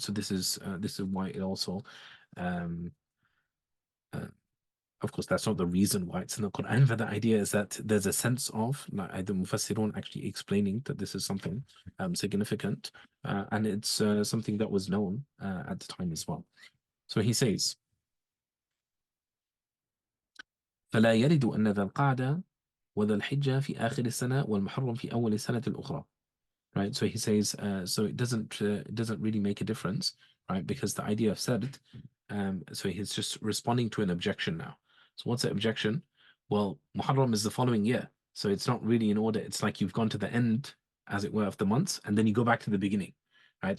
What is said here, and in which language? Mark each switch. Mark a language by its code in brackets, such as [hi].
[en] So this is why it also, of course, that's not the reason why it's in the Quran, but the idea is that there's a sense of like the Mufassirun actually explaining that this is something significant, and it's something that was known at the time as well. So he says, [ar] فلا يرد أن ذا القعدة وذا الحجة في آخر السنة والمحرم في أول السنة الأخرى. [en] Right, so he says, so it doesn't really make a difference, right? Because the idea of sard, so he's just responding to an objection now. So what's the objection? Well, Muharram is the following year, so it's not really in order. It's like you've gone to the end, as it were, of the months, and then you go back to the beginning, right?